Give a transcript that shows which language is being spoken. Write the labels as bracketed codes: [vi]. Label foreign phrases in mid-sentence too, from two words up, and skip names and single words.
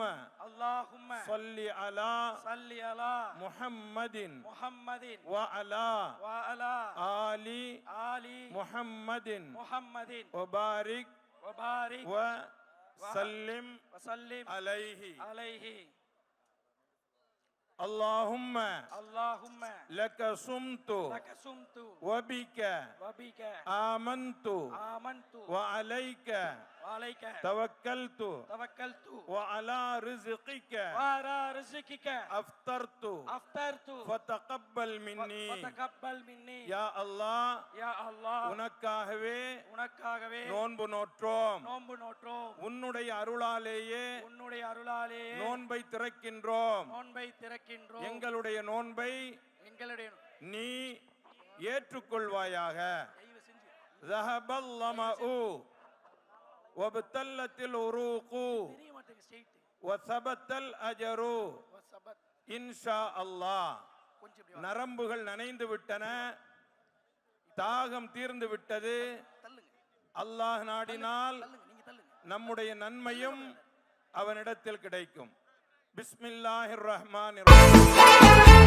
[ar] அல்லாஹும்ம صل على صل على முஹம்மதின் முஹம்மதின் وعلى آل ஆலி முஹம்மதின் முஹம்மதின் வபாரிக் வபாரிக் وسلم வஸல்லிம் அலைஹி. அலைஹி. اللهم اللهم لك صمت لك صمت وبك وبك آمنت آمنت وعليك وعليك توكلت توكلت وعلى رزقك وعلى رزقك أفطرت أفطرت فتقبل مني فتقبل مني يا الله. يا الله [ta] உனக்காகவே நோன்பு நோற்றோம். நோன்பு நோற்றோம். உன்னுடைய அருளாலேயே நோன்பை திறக்கின்றோம். எங்களுடைய நோன்பை நீ ஏற்றுக்கொள்வாயாக. [ar] ذهب الظمأ وابتلت العروق وثبت الأجر إن شاء الله. [ta] நரம்புகள் நனைந்து விட்டன, தாகம் தீர்ந்து விட்டது. அல்லாஹ் நாடினால் நம்முடைய நன்மையும் அவனிடத்தில் கிடைக்கும். [ar] بسم الله الرحمن الرحيم.